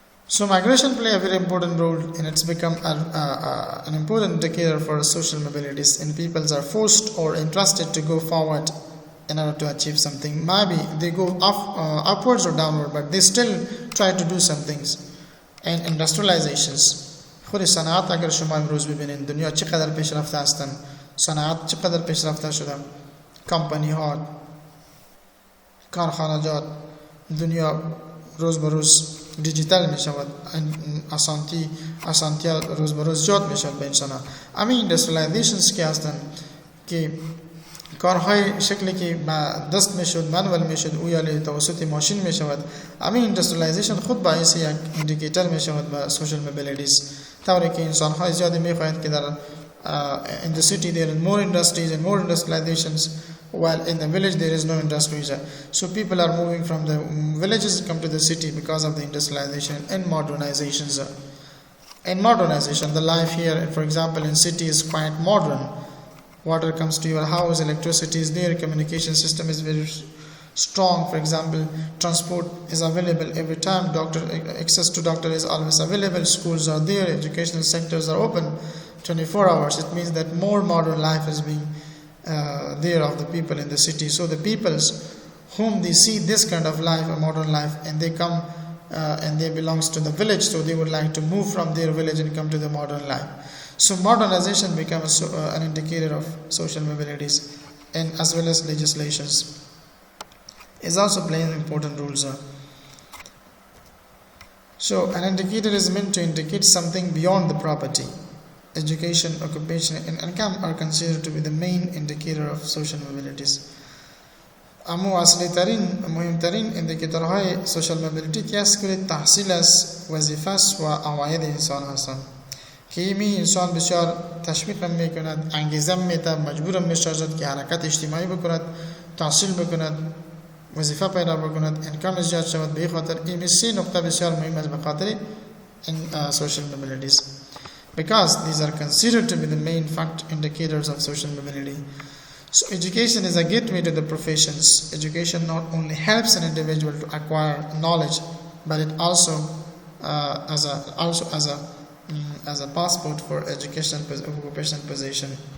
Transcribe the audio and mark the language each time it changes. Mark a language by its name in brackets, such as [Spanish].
[English] So migration play a very important role, and it's become an important indicator for social mobilities. And peoples are forced or entrusted to go forward in order to achieve something. Maybe they go upwards or downward, but they still try to do some things. And industrializations. [Persian] خود صنعت اگر شما امروز ببینید دنیا چقدر پیشرفته هستن، صنعت چقدر پیشرفته شده، کمپانی ها، کارخانجات، دنیا روز به روز دیجیتال می شود، آسانتی روز به روز زیاد می شود به انسان ها. اما ایندستریالایزیشنز که هستند که کارهای شکلی که با دست می شد منوال می شد او یا توسط ماشین می شود، اما ایندستریالایزیشن خود باعث یک ایندیکیتر می شود به سوشال موبیلیتیز، طوری که انسان های زیادی می خواهند که در [English] in the city there are more industries and more industrializations, while in the village there is no industries. So people are moving from the villages come to the city because of the industrialization and modernizations. In modernization, the life here, for example, in city is quite modern. Water comes to your house, electricity is there, communication system is very strong. For example, transport is available every time, access to doctor is always available, schools are there, educational sectors are open 24 hours. It means that more modern life is being there of the people in the city. So the peoples whom they see this kind of life, a modern life, and they come and they belongs to the village, so they would like to move from their village and come to the modern life. So modernization becomes an indicator of social mobilities, and as well as legislations is also playing important roles. So an indicator is meant to indicate something beyond the property. Education, occupation, and income are considered to be the main indicator of social mobilities. [Persian] اما اصلی ترین مهمترین اندیکاتورهای سوشال موبیلیتی که است که تحصیل است، وظیفه است و عواید انسان هستند که می انسان بسیار تشویق میکند، انگیزه میده، مجبور می‌سازد که حرکت اجتماعی بکند، تحصیل بکند، وظیفه پیدا بکند، انکم زیاد شود. به خاطر این سه نقطه بسیار مهم است به خاطر [English] social mobilities, because these are considered to be the main indicators of social mobility. So education is a gateway to the professions. Education not only helps an individual to acquire knowledge, but it also as a passport for occupational position.